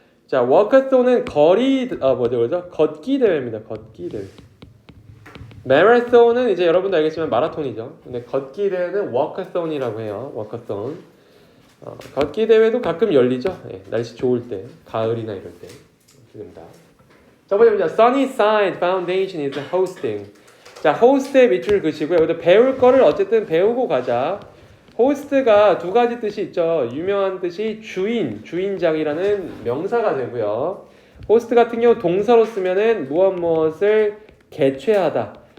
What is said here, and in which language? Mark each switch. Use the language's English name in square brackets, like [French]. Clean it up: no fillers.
[Korean] 자, Walkathon은 걷기 대회입니다. 걷기 대회. Marathon은 이제 여러분도 알겠지만 마라톤이죠. 근데 걷기 대회는 Walkathon이라고 해요. Walkathon. 걷기 대회도 가끔 열리죠. 네, 날씨 좋을 때, 가을이나 이럴 때. 됩니다. 첫 번째입니다. [English] Sunnyside Foundation is hosting. [Korean] 자, host의 밑줄 그시고요. 여기다 배울 거를 어쨌든 배우고 가자. host가 두 가지 뜻이 있죠. 유명한 뜻이 주인장이라는 명사가 되고요. host 같은 경우 동사로 쓰면은 무엇을 개최하다.